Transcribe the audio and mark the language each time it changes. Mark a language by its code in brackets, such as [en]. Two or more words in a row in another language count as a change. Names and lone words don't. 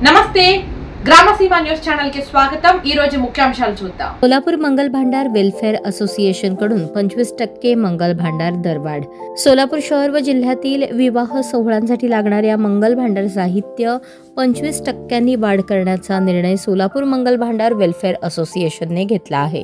[te] నమస్తే గ్రామసీమ [en] news channel [te] కి స్వాగతం। ఈ రోజు ముఖ్యాంశాలు చూద్దాం। [mr] सोलापूर मंगल भांडार [en] welfare association [mr] कडून 25% मंगल भांडार दरवाढ। सोलापूर शहर व जिल्ह्यातील विवाह सोहळ्यांसाठी लागणाऱ्या मंगल भांडार साहित्य 25% वाढ करण्याचा निर्णय सोलापूर मंगल भांडार [en] welfare associationne [mr] घेतला आहे।